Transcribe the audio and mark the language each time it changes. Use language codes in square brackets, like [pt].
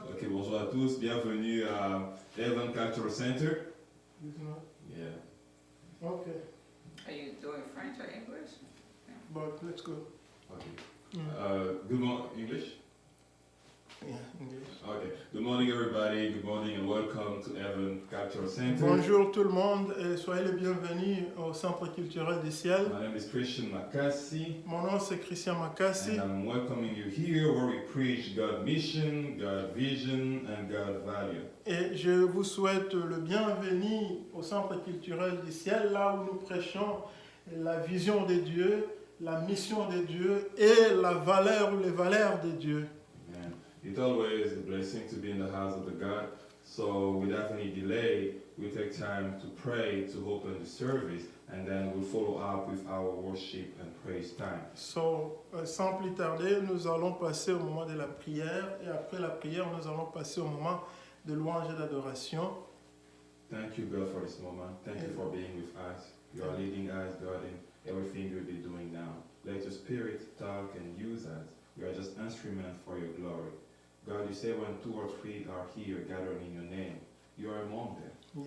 [fr] Ok, bonjour à tous. Bienvenue à Heaven Cultural Center. Yeah. [en] Okay, Are you doing French or English? but let's go. Okay. Good morning, English? Yeah, English. Okay. Good morning, everybody. Good morning and welcome to Heaven Cultural Center. [fr] Bonjour tout le monde et soyez les bienvenus au Centre culturel du ciel. [en] My name is Christian Makassi. [fr] Mon nom c'est Christian Makassi. [en] And I'm welcoming you here where we preach God's mission, God's vision, and God's value. [fr] Et je vous souhaite le bienvenu au Centre culturel du ciel, là où nous prêchons la vision de Dieu, la mission de Dieu et la valeur ou les valeurs de Dieu. [en] Amen. It's always a blessing to be in the house of the God. So without any delay, we take time to pray, to open the service, and then we'll follow up with our worship and praise time. [fr] So, sans plus tarder, nous allons passer au moment de la prière, et après la prière, nous allons passer au moment de louange et d'adoration. [en] Thank you, God, for this moment. Thank you for being with us. You are leading us, God, in everything you'll be doing now. Let your spirit talk and use us. We are just instruments for your glory. God, you say when 2 or 3 are here gathered in your name, you are among them.